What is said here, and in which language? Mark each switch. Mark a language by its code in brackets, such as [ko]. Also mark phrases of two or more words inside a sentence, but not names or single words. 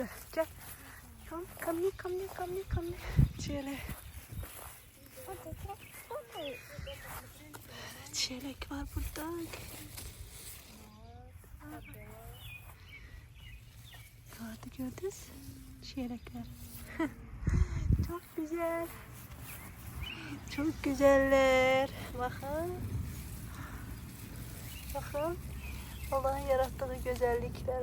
[az] Gəl. Come. Çiyələk. Çiyələk var burada. Gördünüz? Çiyələklər. [tr] Çok güzel. Çok güzeller. Bakın. Bakın. Allah'ın yarattığı güzellikler.